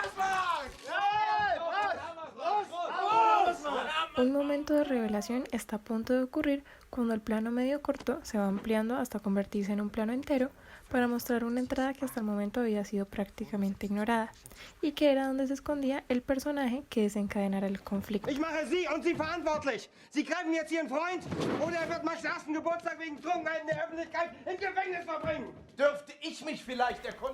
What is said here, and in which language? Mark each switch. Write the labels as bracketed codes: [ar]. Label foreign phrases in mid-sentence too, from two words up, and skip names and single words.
[es] Un momento de revelación está a punto de ocurrir cuando el plano medio corto se va ampliando hasta convertirse en un plano entero para mostrar una entrada que hasta el momento había sido prácticamente ignorada y que era donde se escondía el personaje que desencadenara el conflicto. [de] Ich mache Sie und Sie verantwortlich. Sie greifen jetzt Ihren Freund oder er wird Max' ersten Geburtstag wegen Trunkenheit in der Öffentlichkeit im Gefängnis verbringen. Dürfte ich mich vielleicht erkundigen?